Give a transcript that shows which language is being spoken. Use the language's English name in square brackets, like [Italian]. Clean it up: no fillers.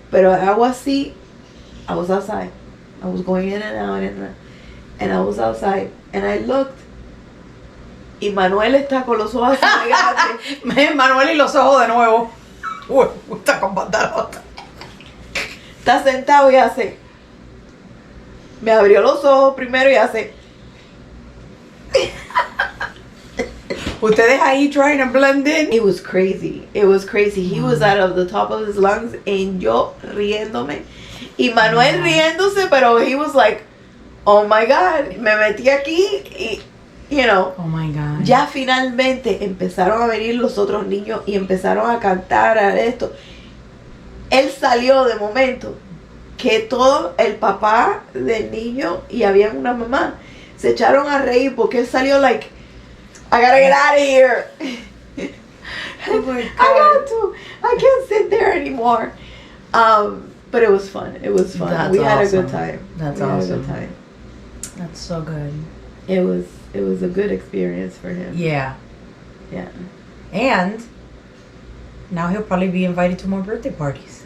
[Spanish] Pero hago así, [English] I was outside. I was going in and out, and I was outside, and I looked. [Spanish] Y Manuel está con los ojos así grandes. Manuel y los ojos de nuevo. Uy, está con pantalón. Está sentado y hace. Me abrió los ojos primero y hace. Ustedes ahí [English] trying to blend in. It was crazy. He was out of the top of his lungs, and [Spanish] yo riéndome. Y Manuel riéndose, pero [English] he was like, oh my God, [Spanish] me metí aquí y, [English] you know. Oh my God. [Spanish] Ya finalmente empezaron a venir los otros niños y empezaron a cantar a esto. Él salió de momento que todo el papá del niño y había una mamá se echaron a reír porque él salió like, [English] I gotta get out of here. Oh my God. I can't sit there anymore. But it was fun. It was fun. That's we had a awesome. good time. That's we awesome. had a good time. That's so good. It was a good experience for him. Yeah. Yeah. And now he'll probably be invited to more birthday parties.